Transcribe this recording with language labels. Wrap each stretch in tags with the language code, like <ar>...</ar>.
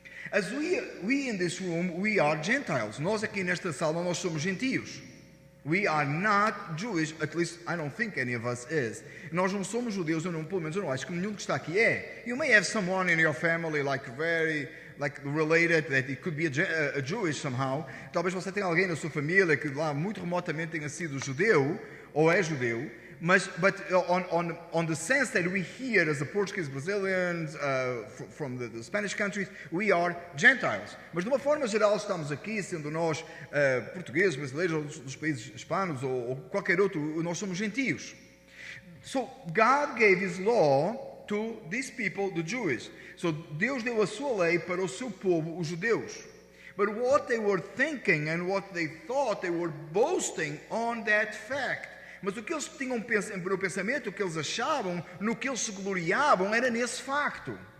<en>As we in this room, we are Gentiles.</en> <pt>Nós aqui nesta sala, nós somos gentios.</pt> <en>We are not Jewish, at least I don't think any of us is.</en> <pt>Nós não somos judeus, pelo menos eu não acho que nenhum que está aqui é.</pt> <en>You may have someone in your family very related, that it could be a Jewish somehow.</en> <pt>Talvez você tenha alguém na sua família que lá muito remotamente tenha sido judeu, ou é judeu.</pt> <en>But on the sense that we here as the Portuguese, Brazilians, from the Spanish countries, we are Gentiles.</en> <pt>Mas de uma forma geral estamos aqui, sendo nós portugueses, brasileiros, dos países hispanos ou qualquer outro, nós somos gentios.</pt> <en>So God gave His law to these people, the Jews.</en> <pt>So Deus deu a sua lei para o seu povo, os judeus.</pt> <en>But what they were thinking and what they thought, they were boasting on that fact.</en> <pt>Mas o que eles tinham no pensamento, o que eles achavam, no que eles se gloriavam, era nesse facto.</pt>